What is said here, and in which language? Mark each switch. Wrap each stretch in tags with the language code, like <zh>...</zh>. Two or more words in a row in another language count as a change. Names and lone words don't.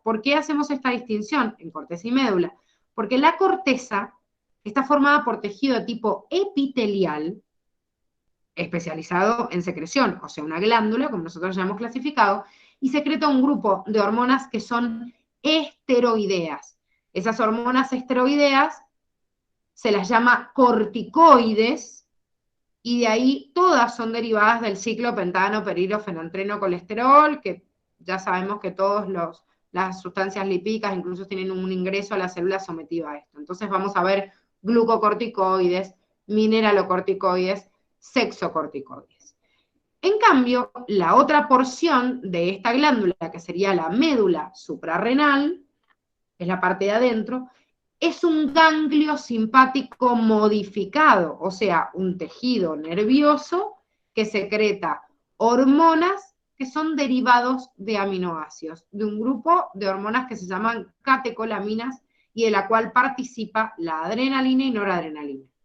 <es>¿Por qué hacemos esta distinción en corteza y médula? Porque la corteza está formada por tejido tipo epitelial, especializado en secreción, o sea, una glándula, como nosotros ya hemos clasificado, y secreta un grupo de hormonas que son esteroideas. Esas hormonas esteroideas se las llama corticoides, y de ahí todas son derivadas del ciclo pentano, perilo, fenantreno, colesterol, que ya sabemos que todas las sustancias lipídicas incluso tienen un ingreso a la célula sometido a esto. Entonces vamos a ver glucocorticoides, mineralocorticoides, sexocorticoides. En cambio, la otra porción de esta glándula, que sería la médula suprarrenal, es la parte de adentro, es un ganglio simpático modificado, o sea, un tejido nervioso que secreta hormonas que son derivados de aminoácidos, de un grupo de hormonas que se llaman catecolaminas y de la cual participa la adrenalina y noradrenalina.</es>